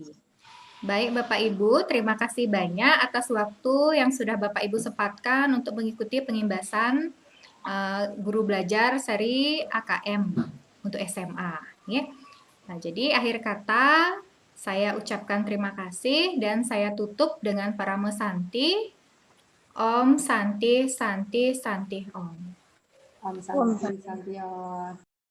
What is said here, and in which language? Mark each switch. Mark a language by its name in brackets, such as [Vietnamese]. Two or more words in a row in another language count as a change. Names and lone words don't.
[Indonesian] Baik Bapak Ibu, terima kasih banyak atas waktu yang sudah Bapak Ibu sempatkan untuk mengikuti pengimbasan guru belajar seri AKM untuk SMA. Ya. Nah, jadi akhir kata saya ucapkan terima kasih dan saya tutup dengan Parama Santi. [Sanskrit] Om Santi Santi Santi Om. Om Santi Santi Om.